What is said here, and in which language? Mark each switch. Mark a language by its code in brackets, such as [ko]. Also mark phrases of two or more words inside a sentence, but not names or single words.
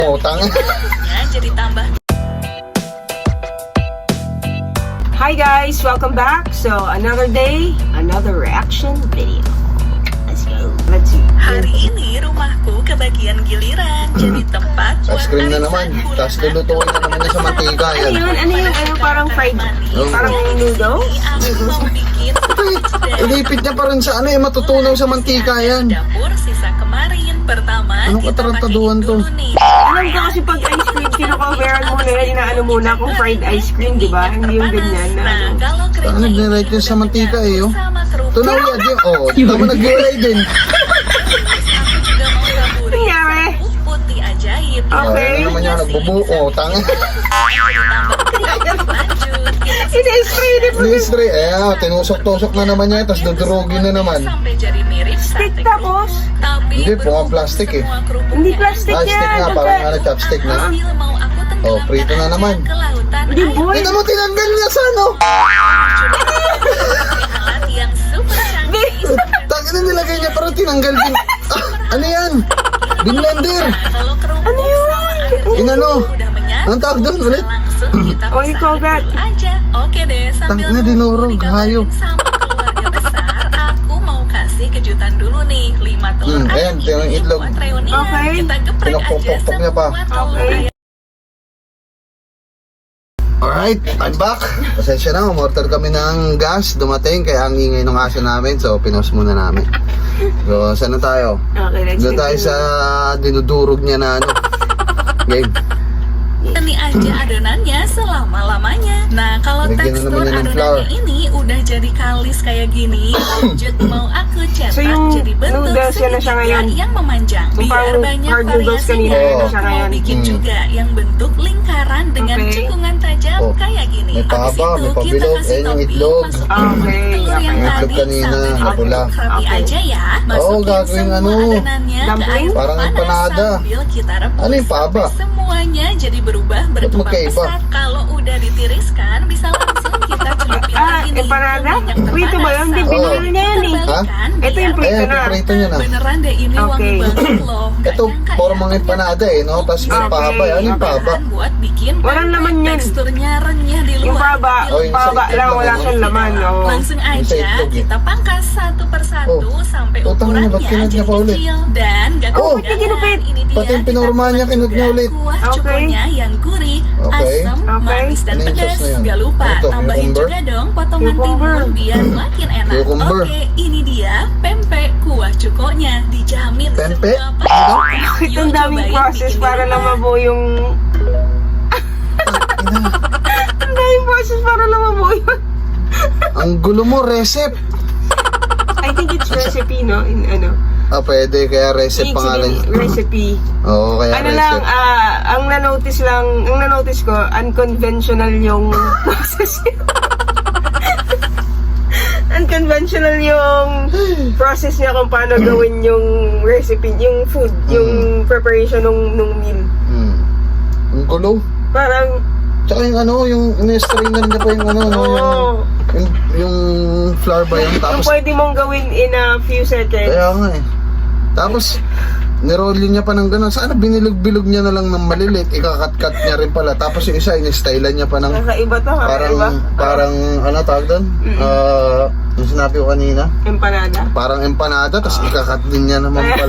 [tl] Oh, tanga. [id] Jadi tambah. [en] Hi guys, welcome back. So another day, another reaction video. Let's go. Let's see. [id] Hari ini rumahku kebagian giliran jadi tempat [tl] Ice cream na naman. Tapos lulutuin na naman niya sa mantika. Yan. Ano yun? Ano parang fried? Parang noodles? [id] Aku mau bikin [tl] Ilipit niya pa rin sa ano eh, matutunaw sa mantika yan. [id] dapur sisa kemarin. Pertama [tl] Anong [id] kita [tl] katarantaduhan [id] pakein [tl] to? [id] dulu nih. [tl] Alam ko kasi pag ice cream, kino-coveran muna yan, inaano muna kung fried ice cream, di ba? Hindi yung ganyan na [id] Nah, [tl] ano. [id] kalau [tl] Ano [id] krimnya [tl] nag-relate yun sa mantika eh, oh. [id] sama kerupuk. [tl] Tunaw yan. Oh, tama nag-relate din. [id] Aku juga mau taburin [tl] Nangyari? [id] bubuk putih ajaib. [tl] Okay. Ano naman yan, nagbubu. Oh, tanga. [id] Lanjut, kita [tl] Ini-spray din mo. Ministry, eh, tinusok-tusok na naman niya, tapos dudurugin na naman. [id] sampai jadi mirip Stick sate [tl] tapos? [id] tapi [tl] Hindi, [id] berhubung [tl] mukhang plastic eh. [id] semua kerupuknya [tl] Hindi plastic Ah, stick yan. nga, parang ano, chopstick na. [id] hasil mau aku tenggelamkan [tl] Oh, prito na [id] aja [tl] naman. [id] ke lautan [tl] Hindi, [id] air. [tl] boy. Ito mo, tinanggal niya sa ano. [id] Alat yang super canggih. [tl] Tangin na nilagay niya, pero tinanggal din. Ah, ano yan? Binlender. [id] Kalau kerupuk [tl] Ano yun? [id] sama air [tl] Inano? [id] udah menyatu, [tl] Anong tawag doon ulit? [id] langsung kita [en] Oh, you call that? [id] dulu aja. Oke deh, sambil [tl] Tangina, [id] nunggu [tl] dinurog, [id] digambarin [tl] hayop. [id] sama keluarga besar, aku mau kasih kejutan dulu nih. 5 telur [tl] ayan, [id] ayam [tl] yung [id] ini [tl] itlog. [id] buat reunian. [tl] Okay. [id] Kita geprek aja [tl] Pinapok-pok niya pa. [id] semua telur [tl] Okay. [id] ayam. [en] Alright, I'm back. [tl] Pasensya na, umorder kami ng gas. Dumating, kaya ang ingay ng aso namin. So, pinos muna namin. So, saan na tayo? [en] Okay, let's [tl] Doon tayo sa dinudurog niya na ano. [en] Game. [id] Ini aja adonannya selama-lamanya. Nah, kalau [tl] Lagyan na [id] tekstur [tl] naman niya ng flour. [id] adonannya ini udah jadi kalis kayak gini, lanjut mau aku cetak [tl] So, yung [id] jadi bentuk [tl] noodles yan na siya [id] segitiga [tl] ngayon? [id] yang memanjang. [tl] Yung [id] Biar [tl] parang [id] banyak [en] hard noodles [tl] kanina, [id] variasinya, [tl] yan na [id] aku [tl] siya [id] mau [tl] ngayon. [id] bikin juga yang bentuk lingkaran dengan [tl] Okay. [id] cekungan tajam [tl] Oh, [id] kayak gini. [tl] may [id] Habis [tl] pahaba, [id] itu [tl] may [id] kita [tl] pabilog, [id] kasih [tl] ayan yung [id] topping, [tl] itlog. [id] masukin [tl] Okay, [id] telur yang [tl] Yung itlog [id] tadi [tl] kanina, [id] sampai [tl] na pula. [id] rapi [tl] Okay. [id] aja ya. Masukin [tl] gagawin [id] semua [tl] ano, [id] adonannya ke [tl] dumpling? [id] air [tl] Parang [id] panas [tl] empanada. [id] sambil kita rebus [tl] Ano yung pahaba? [id] sampai semuanya jadi berubah berkembang [tl] magkaiba? [id] pesat. Kalau udah ditiriskan bisa langsung kita celupin [tl] Ah, [id] lagi nih [tl] empanada? [id] ke minyak [tl] Prito ba yun? Di, [id] terpanas. [tl] binili niya yan eh. Ha? Ito yung prito Ayan, na. prito niya na. [id] Beneran deh ini wangi [tl] Okay. [id] banget loh. Nggak [tl] Ito, [id] nyangka [tl] puro [id] ya, [tl] mga [id] ternyata [tl] empanada eh, no? Tapos may Okay. pahaba. Ano yung pahaba? [id] buat bikin [tl] Walang [id] pempek. [tl] laman yan. [id] Teksturnya renyah di luar. [tl] Yung paba, [id] tapi [tl] Oh, yung paba sa lang, itlog wala lang, siyang laman. Oh. [id] Langsung [tl] Yung sa [id] aja [tl] itlog, eh. [id] kita pangkas satu persatu [tl] Oh, [id] sampai [tl] utang na, ba't [id] ukurannya [tl] kinod niya [id] jadi [tl] pa ulit? [id] kecil dan gak [tl] Oh, [id] kemudian [tl] kinupit. [id] ini dia [tl] Pati yung [id] kita [tl] pinormahan niya, [id] buat [tl] kinod niya [id] juga [tl] ulit. [id] kuah [tl] Okay. [id] cukonya yang gurih, [tl] Okay. [id] asam, [tl] Okay. [id] manis dan [tl] Ano yung [id] pedas. [tl] sauce na yan? [id] Gak lupa [tl] Ano to, [id] tambahin [tl] cucumber? [id] juga dong potongan [tl] Cucumber. [id] timun biar makin enak. [tl] Cucumber. [id] Oke, ini dia pempek kuah cukonya, dijamin [tl] Pempek? [id] semua [tl] Bakit ang daming process para lang mabuo yung... Ang daming process para lang mabuo yun. Ang gulo mo, recipe. [en] I think it's recipe, no? In ano? [tl] Ah, pwede, kaya recipe [en] It's [tl] pangalan. [en] in recipe. [tl] Oo, kaya Ano lang, recipe. ang na-notice ko, unconventional yung process niya. Unconventional yung process niya kung paano gawin yung recipe, yung food, yung preparation nung meal. Ang gulo. Parang, Tsaka yung ano, yung in-strainer niya pa yung ano, no, yung flour ba yun? yung Tapos, pwede mong gawin [en] in a few seconds. [tl] kaya nga eh. Tapos, nirolly niya pa ng gano'n. Sana binilog-bilog niya na lang ng malilit. Ikakat-cut niya rin pala. Tapos yung isa, in-stylean niya pa ng Kakaiba to, kakaiba. parang ano tawag doon? Yung sinabi ko kanina. Empanada. Parang empanada, tapos ikakat din niya naman pala.